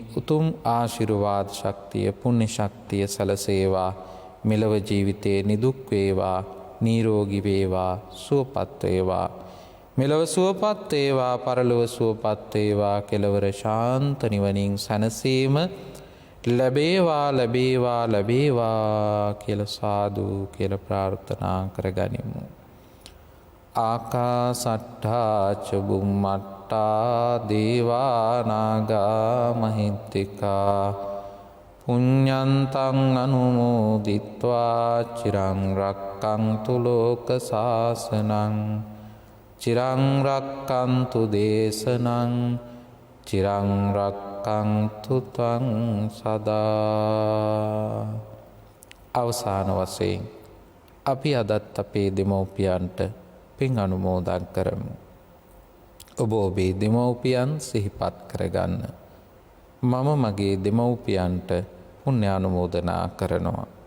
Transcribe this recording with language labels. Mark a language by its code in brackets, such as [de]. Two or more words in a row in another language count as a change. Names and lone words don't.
[si] උතුම් ආශිර්වාද ශක්තිය පුණ්‍ය ශක්තිය සැලසේවා මෙලව ජීවිතයේ නිදුක් වේවා නිරෝගී වේවා සුවපත් වේවා මෙලව සුවපත් වේවා පරලොව සුවපත් වේවා කෙලවර ශාන්ත නිවනින් සැනසීම ලැබේවා ලැබේවා ලැබේවා කියලා සාදු කියලා ප්‍රාර්ථනා කරගනිමු. [pi] ආකාසට්ඨා ච බුම්මට්ඨා දේවා නාග මහිද්దికා පුඤ්ඤන්තං අනුමෝදිත්වා චිරං රක්ඛන්තු ලෝක සාසනං චිරං රක්ඛන්තු දේශනං චිරං රක්ඛන්තු ත්වං සදා. [si] අවසාන වශයෙන් අපි අදත් අපේ දෙමව්පියන්ට පින් අනුමෝදන් කරමු. ඔබ ඔබේ දෙමව්පියන් සිහිපත් කරගන්න. මම මගේ දෙමව්පියන්ට පුණ්‍ය අනුමෝදනා කරනවා.